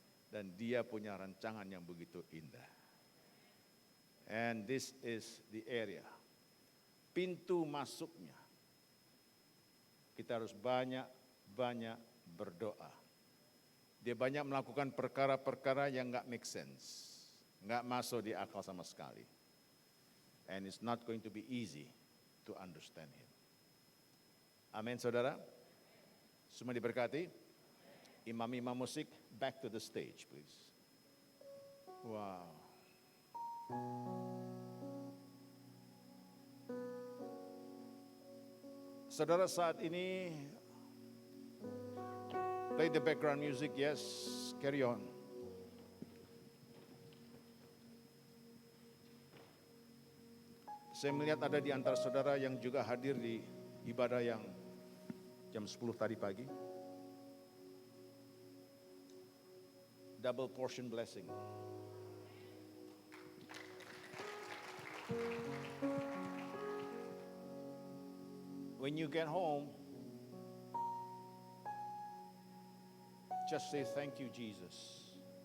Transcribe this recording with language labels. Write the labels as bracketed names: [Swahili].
[Indonesian] Dan dia punya rancangan yang begitu indah. [English] And this is the area. [Indonesian] Pintu masuknya. Kita harus banyak berdoa. Dia banyak melakukan perkara-perkara yang nggak make sense. Nggak masuk di akal sama sekali. [English] And it's not going to be easy to understand Him. [Indonesian] Amin, saudara. Semua diberkati. Imam-imam musik, [English] back to the stage, please. [Indonesian] Wow. Saudara, saat ini [English] play the background music, yes, carry on. [Indonesian] Saya melihat ada di antara saudara yang juga hadir di ibadah yang jam 10 tadi pagi. [English] Double portion blessing. When you get home, just say thank you, Jesus.